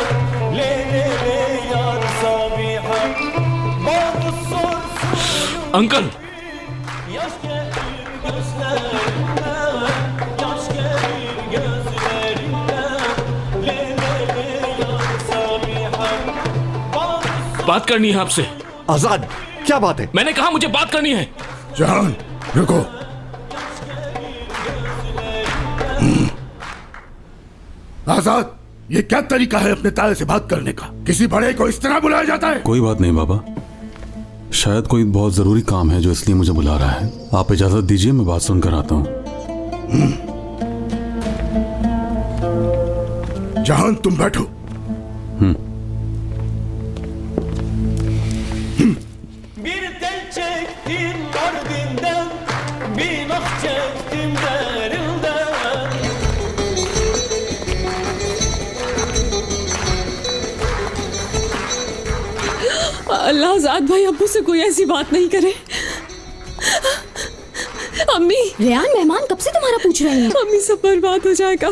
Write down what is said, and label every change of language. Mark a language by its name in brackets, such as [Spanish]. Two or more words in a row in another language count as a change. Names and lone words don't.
[Turkish] Le le le yar Sabiha, bana sor suyu [Hindi] अंकल [Turkish] yaş gelir gözlerimden, yaş gelir gözlerimden. Le le le yar Sabiha, bana sor [Hindi] बात करनी है आपसे। आजाद क्या बात है? मैंने कहा मुझे बात करनी है। जहान रुको। आजाद ये क्या तरीका है अपने ताए से बात करने का? किसी बड़े को इस तरह बुलाया जाता है? कोई बात नहीं बाबा, शायद कोई बहुत जरूरी काम है जो इसलिए मुझे बुला रहा है। आप इजाजत दीजिए, मैं बात सुनकर आता हूँ। जहान तुम बैठो। [Turkish] bir tel çektim mordinden, bir ah çektim derinden. [Hindi] अल्लाह आजाद भाई अब्बू से कोई ऐसी बात नहीं करे। अम्मी, रेयान मेहमान कब से तुम्हारा पूछ रहे हैं? अम्मी सब बर्बाद हो जाएगा।